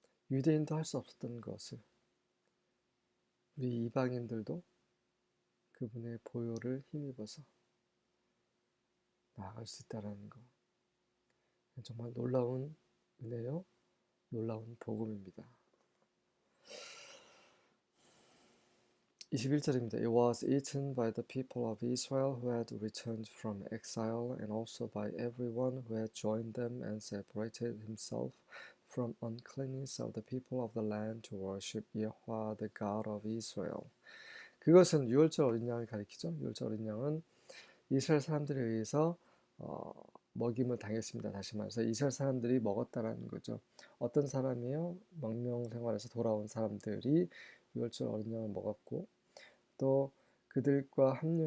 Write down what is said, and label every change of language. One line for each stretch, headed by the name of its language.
Korean: 유대인도 할 수 없었던 것을 우리 이방인들도 그분의 보혈을 힘입어서 나아갈 수 있다는 것. 정말 놀라운 은혜요, 놀라운 복음입니다. 21절입니다.
English: It was eaten by the people of Israel who had returned from exile and also by everyone who had joined them and separated himself from uncleanness of the people of the land to worship Yahweh the God of Israel.
Korean: 그것은 유월절 어린 양을 가리키죠. 유월절 어린 양은 이스라엘 사람들에 의해서 먹임을 당했습니다. 다시 말해서 이스라엘 사람들이 먹었다라는 거죠. 어떤 사람이요? 망명 생활에서 돌아온 사람들이 유월절 어린 양을 먹었고 또 그들과